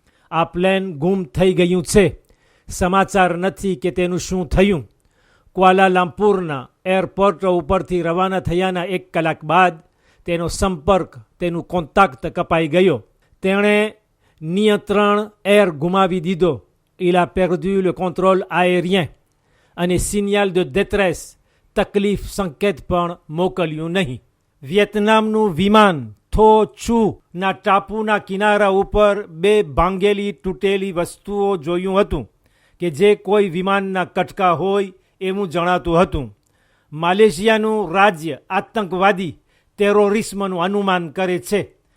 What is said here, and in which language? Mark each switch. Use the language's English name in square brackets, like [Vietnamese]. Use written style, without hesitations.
[Gujarati] આ પ્લેન ગુમ થઈ ગયું છે. સમાચાર નથી કે તેનું શું થયું. ક્વાલાલંપુરના એરપોર્ટ ઉપરથી રવાના થયાના 1 કલાક બાદ તેનો સંપર્ક, તેનું કોન્ટેક્ટ કપાઈ ગયો. તેણે નિયંત્રણ એર ગુમાવી દીધો. [French] Il a perdu le contrôle aérien [Gujarati] અને [French] સિગ્નલ de détresse, [Gujarati] તકલીફ સંકેત પણ મોકલ્યું નહીં. વિયેતનામનું વિમાન થો ચુ ના ટાપુના કિનારા ઉપર 2 ભાંગેલી તૂટેલી વસ્તુઓ જોયું હતું કે જે કોઈ વિમાનના કટકા હોય એવું જણાતું હતું. માલેશિયાનું રાજ્ય આતંકવાદી ટેરોરિસ્મનું અનુમાન કરે છે.